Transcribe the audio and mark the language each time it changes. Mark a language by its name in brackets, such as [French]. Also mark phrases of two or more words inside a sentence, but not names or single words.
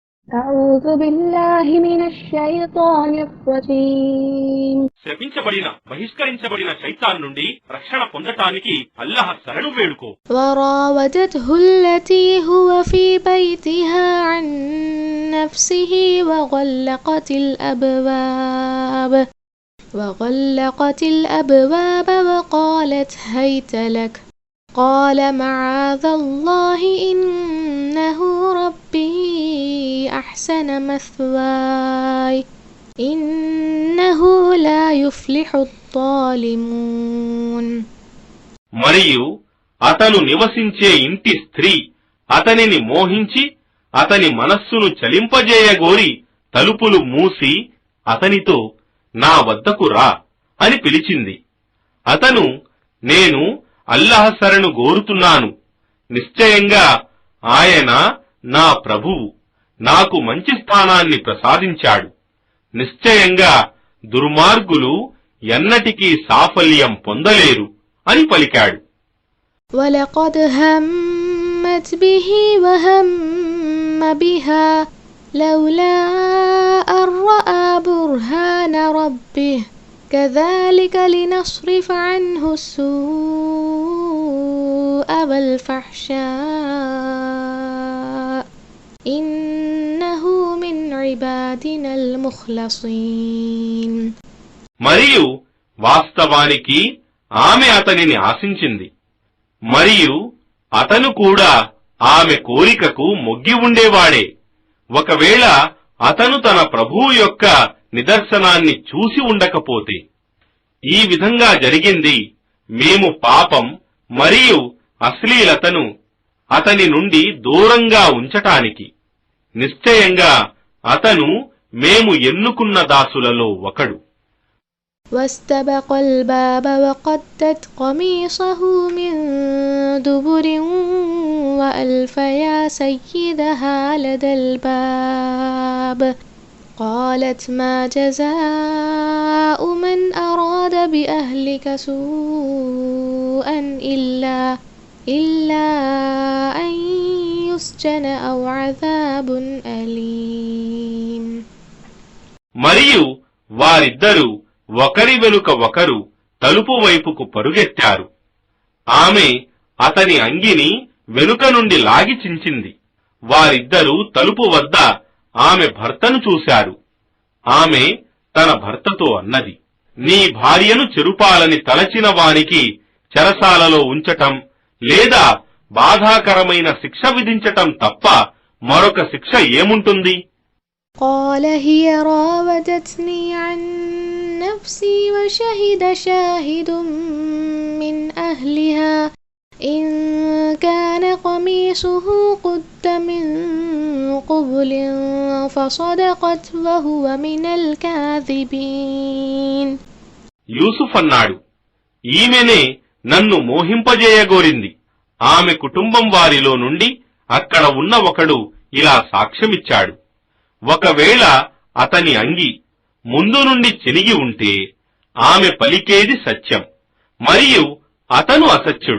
[Arabic] أعوذ بالله من الشيطان الرجيم. [Telugu] శపించబడిన బహిష్కరించబడిన శైతాన్ నుండి రక్షణ పొందటానికి అల్లాహ్ శరణు వేడుకో. [Arabic] وراودته التي هو في بيتها عن نفسه وغلقت الأبواب وقالت هيت لك قال معاذ الله إنه ربي أحسن مثواي إنه لا يفلح الظالمون. [Telugu] మరియు అతను నివసించే ఇంటి స్త్రీ అతనిని మోహించి అతని మనస్సును చలింపజేయగోరి తలుపులు మూసి అతనితో నా వద్దకు రా అని పిలిచింది. అతను నేను అల్లాహ్ శరణు గోరుతున్నాను, నిశ్చయంగా ఆయన నా ప్రభువు, నాకు మంచి స్థానాన్ని ప్రసాదించాడు, నిశ్చయంగా దుర్మార్గులు ఎన్నటికీ సాఫల్యం పొందలేరు అని పలికాడు. [Arabic] وَلَقَدْ هَمَّتْ بِهِ وَهَمَّ بِهَا لولا أن رأى برهان ربه كذلك لنصرف عنه السوء والفحشاء إنه من عبادنا المخلصين. [Telugu] మరియు వాస్తవానికి ఆమె అతనిని ఆశించింది, మరియు అతను కూడా ఆమె కోరికకు మొగ్గి ఉండేవాడే. ఒకవేళ అతను తన ప్రభువు యొక్క నిదర్శనాన్ని చూసి ఉండకపోతే. ఈ విధంగా జరిగింది మేము పాపం మరియు అశ్లీలతను అతని నుండి దూరంగా ఉంచటానికి. నిశ్చయంగా అతను మేము ఎన్నుకున్న దాసులలో ఒకడు. [Arabic] واستبق الباب وقدت قميصه من دبر وألف يا سيدها لدى الباب قالت ما جزاء من أراد بأهلك سوءا إلا أن يسجن أو عذاب أليم. [Telugu] మరియు వారిద్దరూ ఒకరి వెనుక ఒకరు తలుపు వైపుకు పరుగెత్తారు. ఆమె అతని అంగిని వెనుక నుండి లాగి చించింది. వారిద్దరూ తలుపు వద్ద ఆమె భర్తను చూశారు. ఆమె తన భర్తతో అన్నది, నీ భార్యను చెరుపాలని తలచిన వానికి చెరసాలలో ఉంచటం లేదా బాధాకరమైన శిక్ష విధించటం తప్ప మరొక శిక్ష ఏముంటుంది? [Arabic] قال هي راودتني عن نفسي وشهد شاهد من أهلها إن كان قميصه قد من قبل فصدقت وهو من الكاذبين. [Telugu] యూసుఫ్ అన్నాడు, ఈమెనే నన్ను మోహింపజేయగోరింది. ఆమె కుటుంబం వారిలో నుండి అక్కడ ఉన్న ఒకడు ఇలా సాక్ష్యమిచ్చాడు. ఒకవేళ అతని అంగి ముందు నుండి చినిగి ఉంటే ఆమె పలికేది సత్యం, మరియు అతను అసత్యుడు.